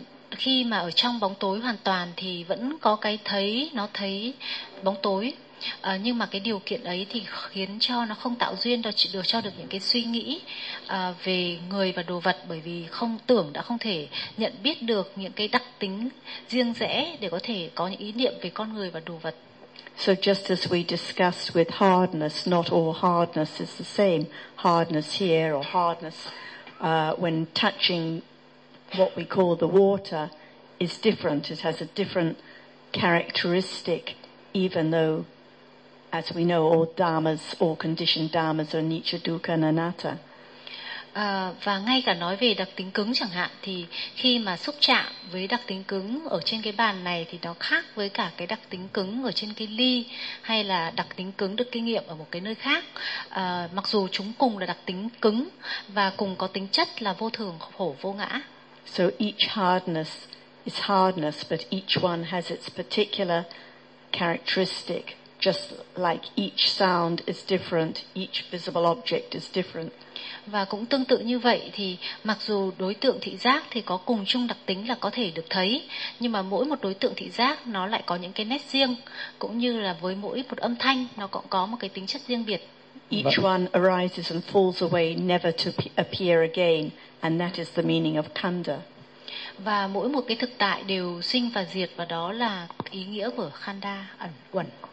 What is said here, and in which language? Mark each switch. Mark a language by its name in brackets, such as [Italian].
[Vietnamese] Khi mà ở trong bóng tối hoàn toàn thì vẫn có cái thấy, nó thấy bóng tối. Nhưng mà cái điều kiện ấy thì khiến cho nó không tạo duyên được cho được những cái suy nghĩ về người và đồ vật, bởi vì không tưởng đã không thể nhận biết được những cái đặc tính riêng rẽ để có thể có những ý niệm về con người và đồ vật. [English] So just as we discussed with hardness, not all hardness is the same. Hardness here or hardness when touching what we call the water is different. It has a different characteristic, even though, as we know, all dharmas, all conditioned dharmas are nicca, dukkha, and anatta. [Vietnamese] Và ngay cả nói về đặc tính cứng chẳng hạn, thì khi mà xúc chạm với đặc tính cứng ở trên cái bàn này thì nó khác với cả cái đặc tính cứng ở trên cái ly, hay là đặc tính cứng được kinh nghiệm ở một cái nơi khác. Mặc dù chúng cùng là đặc tính cứng và cùng có tính chất là vô thường, khổ, vô ngã. [English] So each hardness is hardness, but each one has its particular characteristic, just like each sound is different, each visible object is different. [Vietnamese] Và cũng tương tự như vậy, thì mặc dù đối tượng thị giác thì có cùng chung đặc tính là có thể được thấy, nhưng mà mỗi một đối tượng thị giác nó lại có những cái nét riêng, cũng như là với mỗi một âm thanh nó cũng có một cái tính chất riêng biệt. [English] Each one arises and falls away, never to appear again, and that is the meaning of khanda. [Vietnamese] Và mỗi một cái thực tại đều sinh và diệt, và đó là ý nghĩa của khanda, ẩn quẩn.